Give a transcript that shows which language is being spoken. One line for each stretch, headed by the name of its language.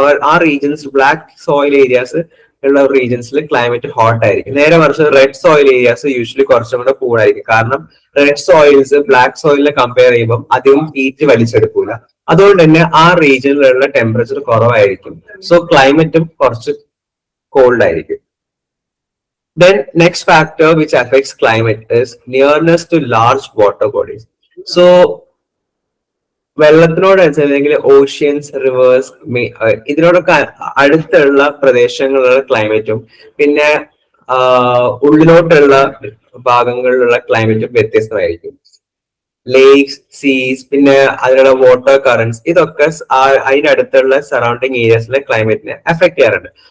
Malayalam: ആ regions black soil areas ഉള്ള റീജിയൻസിൽ climate hot ആയിരിക്കും. നേരെ മറിച്ച് റെഡ് സോയിൽ ഏരിയാസ് യൂഷ്വലി കുറച്ചും കൂടെ കൂളായിരിക്കും. കാരണം റെഡ് സോയിൽസ് ബ്ലാക്ക് സോയിലിനെ കമ്പയർ ചെയ്യുമ്പോൾ അധികം ഹീറ്റ് വലിച്ചെടുക്കൂല. അതുകൊണ്ട് തന്നെ ആ റീജിയനിലുള്ള ടെമ്പറേച്ചർ കുറവായിരിക്കും. സോ ക്ലൈമറ്റും കുറച്ച് കോൾഡ് ആയിരിക്കും.
English: Then next factor which affects climate is nearness to large water bodies.
Malayalam: So വെള്ളത്തിനോടനുസരിച്ച് oceans, reverse, ഇതിനോടൊക്കെ അടുത്തുള്ള പ്രദേശങ്ങളിലുള്ള ക്ലൈമറ്റും പിന്നെ ഉള്ളിലോട്ടുള്ള ഭാഗങ്ങളിലുള്ള ക്ലൈമറ്റും വ്യത്യസ്തമായിരിക്കും. ലേക്സ്, സീസ്, പിന്നെ അതിനുള്ള വാട്ടർ കറന്റ്സ്, ഇതൊക്കെ അതിനടുത്തുള്ള സറൗണ്ടിങ് ഏരിയാസിലെ ക്ലൈമറ്റിനെ അഫക്ട് ചെയ്യാറുണ്ട്.